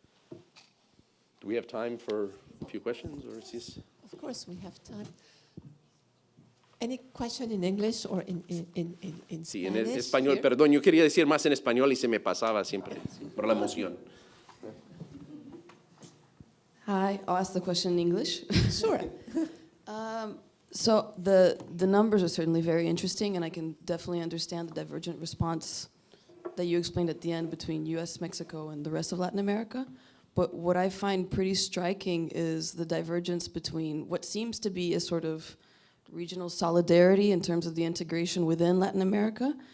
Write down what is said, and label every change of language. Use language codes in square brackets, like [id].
[en] Do we have time for a few questions, or is this? Of course, we have time. Any question in English or in [es] Sí, [en] Spanish? [es] en español, [en] here? [es] perdón, yo quería decir más en español y se me pasaba siempre por la emoción. [en] Hi, I'll ask the question in English. Sure. So the numbers are certainly very interesting, and I can definitely understand the divergent response that you explained at the end between U.S., Mexico, and the rest of Latin America. But what I find pretty striking is the divergence between what seems to be a sort of regional solidarity in terms of the integration within Latin America.